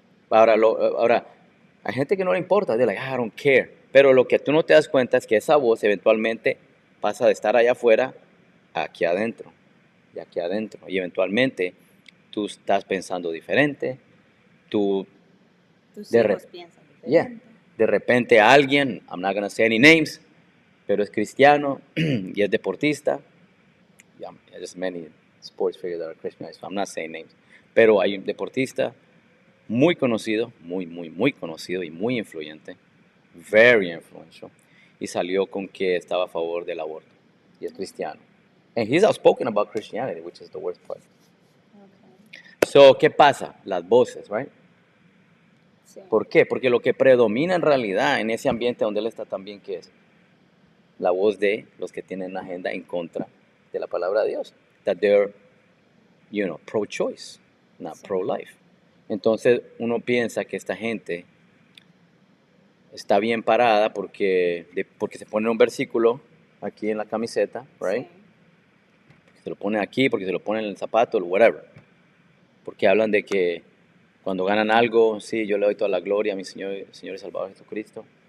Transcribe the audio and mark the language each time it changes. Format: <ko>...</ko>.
<es>Ahora, hay gente que no le importa,</es> <en>they're like, I don't care,</en> <es>pero lo que tú no te das cuenta es que esa voz eventualmente pasa de estar allá afuera a aquí adentro, y aquí adentro, y eventualmente tú estás pensando diferente, tú Tus de, hijos piensan diferente. de repente alguien,</es> <en>I'm not gonna say any names,</en> <es>pero es cristiano y es deportista.</es> <en>Yeah, there's many sports figures that are Christianized, so I'm not saying names.</en> <es>Pero hay un deportista muy conocido, muy conocido y muy influyente,</es> <en>very influential,</en> <es>y salió con que estaba a favor del aborto, y es cristiano.</es> <en>And he's outspoken about Christianity, which is the worst part. Okay.</en> <es>So, ¿qué pasa? Las voces, right? Sí. ¿Por qué? Porque lo que predomina en realidad en ese ambiente donde él está también, ¿qué es? La voz de los que tienen una agenda en contra de la palabra de Dios.</es> <en>That they're, pro-choice, not</en> <es>Sí.</es> <en>pro-life.</en> <es>Entonces uno piensa que esta gente está bien parada porque se pone un versículo aquí en la camiseta, right? Sí. Porque se lo pone aquí, porque se lo pone en el zapato, whatever. Porque hablan de que cuando ganan algo, sí, yo le doy toda la gloria a mi Señor y Salvador Jesucristo.</es>